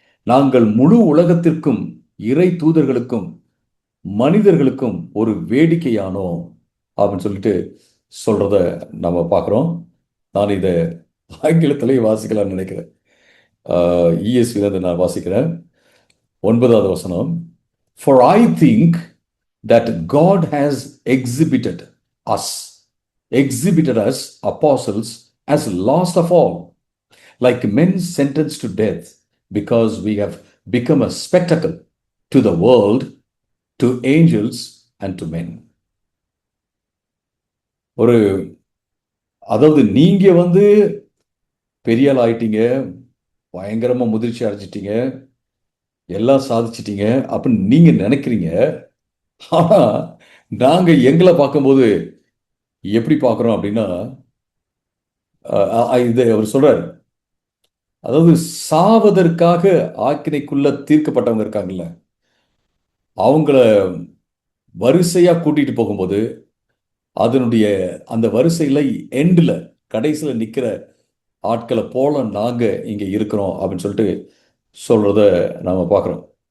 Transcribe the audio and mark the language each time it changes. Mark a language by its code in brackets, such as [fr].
[ta] நாங்கள் முழு உலகத்திற்கும் இறை தூதர்களுக்கும் மனிதர்களுக்கும் ஒரு வேடிக்கையானோம் அப்படின்னு சொல்லிட்டு சொல்றத நம்ம பார்க்குறோம். நான் இதை ஆங்கிலத்திலேயே வாசிக்கலாம்னு நினைக்கிறேன். ESV நான் வாசிக்கிறேன். 9வது வசனம். [en] For I think that God has exhibited us apostles as last of all, like men sentenced to death, because we have become a spectacle to the world, to angels and to men. [ta] ஒரு அதாவது நீங்க வந்து பெரிய ஆள் ஆயிட்டீங்க, பயங்கரமா முதிர்ச்சி அடைஞ்சிட்டீங்க, எல்லாம் சாதிச்சிட்டீங்க அப்படின்னு நீங்க நினைக்கிறீங்க. ஆனா நாங்க எங்களை பார்க்கும்போது எப்படி பார்க்கிறோம் அப்படின்னா, இது அவர் சொல்றாரு, அதாவது சாவதற்காக ஆக்கினைக்குள்ள தீர்க்கப்பட்டவங்க இருக்காங்கல்ல, அவங்கள வரிசையா கூட்டிட்டு போகும்போது அதனுடைய அந்த வரிசையில எண்ட்ல கடைசியில நிக்கிற ஆட்களை போல நாங்க இங்க இருக்கிறோம் அப்படின்னு சொல்லிட்டு சொல்றத நாம பார்க்கிறோம்.